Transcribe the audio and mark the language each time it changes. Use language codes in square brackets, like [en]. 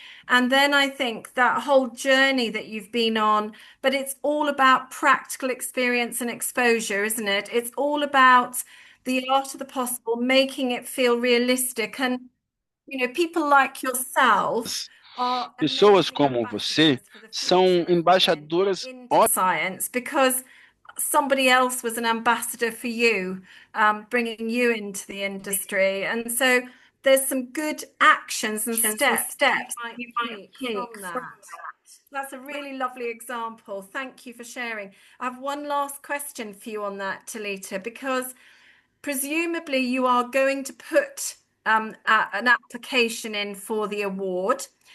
[en] And then I think that whole journey that you've been on, but it's all about practical experience and exposure, isn't it? It's all about the art of the possible, making it feel realistic. And, people like yourself are [pt] pessoas como você são embaixadoras [en] science because somebody else was an ambassador for you, bringing you into the industry. And so there's some good actions and steps you might take from that. That's a really lovely example. Thank you for sharing. I have one last question for you on that, Talita, because presumably you are going to put an application in for the award.